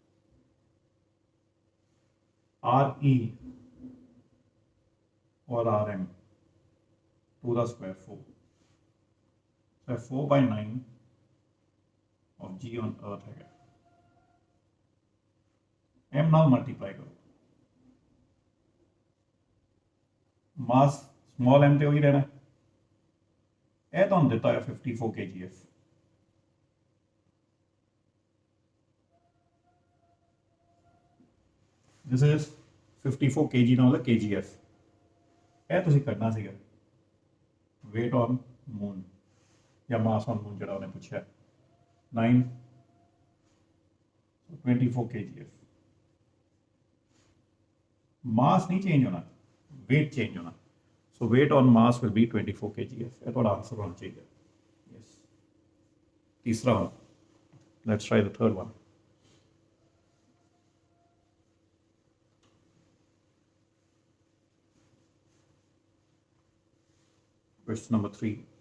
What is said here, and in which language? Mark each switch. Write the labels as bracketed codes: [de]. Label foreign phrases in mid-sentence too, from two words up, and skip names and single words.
[en] RE or RM to the square 4। So 4/9 of G on Earth है। [pa] m ਨਾਲ ਮਲਟੀਪਲਾਈ ਕਰੋ। [en] mass small [pa] m ਤੇ ਉਹੀ ਰਹਿਣਾ। ਇਹ ਤੁਹਾਨੂੰ ਦਿੱਤਾ ਹੈ 54 kgs। [en] this is 54 kg ਨਾਲ kgs। [pa] ਇਹ ਤੁਸੀਂ ਕਰਨਾ ਸੀਗਾ [en] weight on moon [pa] ਜਾਂ [en] mass on moon [pa] ਜਿਹੜਾ ਉਹਨੇ ਪੁੱਛਿਆ 9 24 kgs। [hi] mass नहीं चेंज होना, weight चेंज होना। [en] so weight on mass will be 24 kgs। [hi] ये थोड़ा आंसर होना चाहिए। [en] yes तीसरा one, let's try the third one। question number 3।